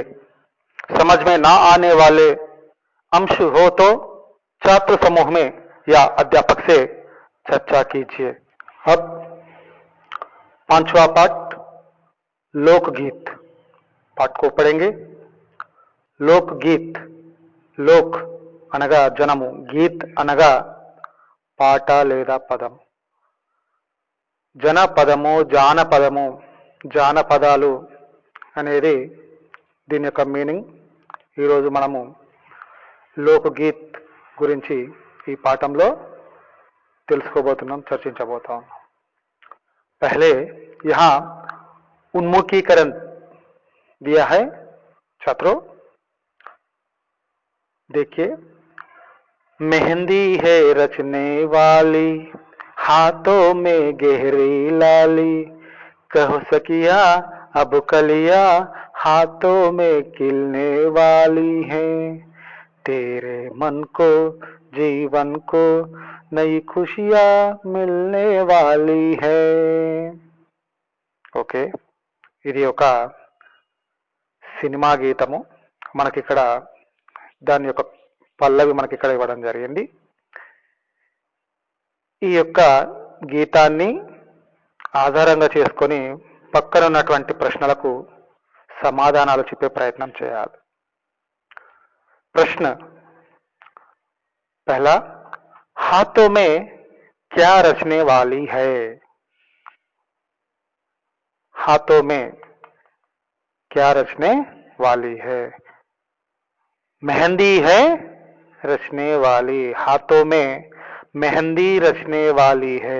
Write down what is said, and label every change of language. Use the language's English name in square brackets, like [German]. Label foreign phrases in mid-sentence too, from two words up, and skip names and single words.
[Hindi] समझ में ना आने वाले अंश हो तो छात्र समूह में या अध्यापक से चर्चा कीजिए। अब पांचवा पाठ, लोकगीत। पाठ को पढ़ेंगे। [Telugu] लोकगीत, लोक అనగా జనము, గీత్ అనగా పాట లేదా పదం. జనపదము, జానపదము, జానపదాలు అనేది దీని యొక్క మీనింగ్. ఈరోజు మనము లోకగీత్ గురించి ఈ పాఠంలో తెలుసుకోబోతున్నాం, చర్చించబోతాం. [Hindi] पहले यहाँ उन्मुखीकरण दिया है छात्रों, देखिए। मेहंदी है रचने वाली, हाथों में गहरी लाली, कहो सकिया अब कलिया, हाथों में खिलने वाली है, तेरे मन को जीवन को नई खुशियां मिलने वाली है. [Telugu] ఓకే, ఇది ఒక సినిమా గీతము. మనకిక్కడ దాని యొక్క పల్లవి మనకిక్కడ ఇవ్వడం జరిగింది. ఈ యొక్క గీతాన్ని ఆధారంగా చేసుకొని పక్కన ఉన్నటువంటి ప్రశ్నలకు సమాధానాలు చెప్పే ప్రయత్నం చేయాలి. [Hindi] प्रश्न पहला, हाथों में क्या रचने वाली है? हाथों में क्या रचने वाली है? मेहंदी है रचने वाली, हाथों में मेहंदी रचने वाली है.